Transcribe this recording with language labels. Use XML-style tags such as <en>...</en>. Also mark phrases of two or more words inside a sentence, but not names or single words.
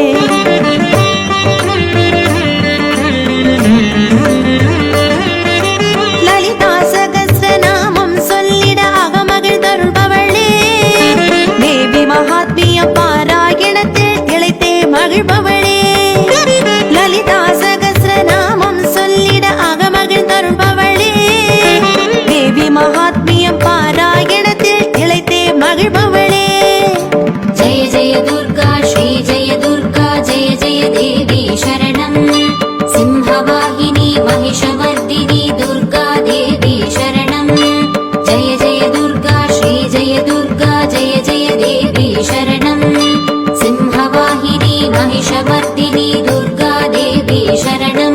<ta>லலிதா சகஸ்ரநாமம் சொல்லிட அகமகிழ்ந்தருள்பவளே தேவி மகாத்மிய பாராயணத்தில் திளைத்தே மகிழ்பவளே லலிதா சகஸ்ரநாமம் சொல்லிட அகமகிழ்ந்தருள்பவளே தேவி மகாத்மிய பாராயணத்தில் திளைத்தே மகிழ்பவளே</ta> <sa>जय जय दुर्गा श्री जय दुर्गा जय जय देवी शरणम् सिंहवाहिनी महिषमर्दिनी दुर्गा देवी शरणम् जय जय दुर्गा श्री जय दुर्गा जय जय देवी शरणम् सिंहवाहिनी महिषमर्दिनी दुर्गा देवी शरणम्</sa>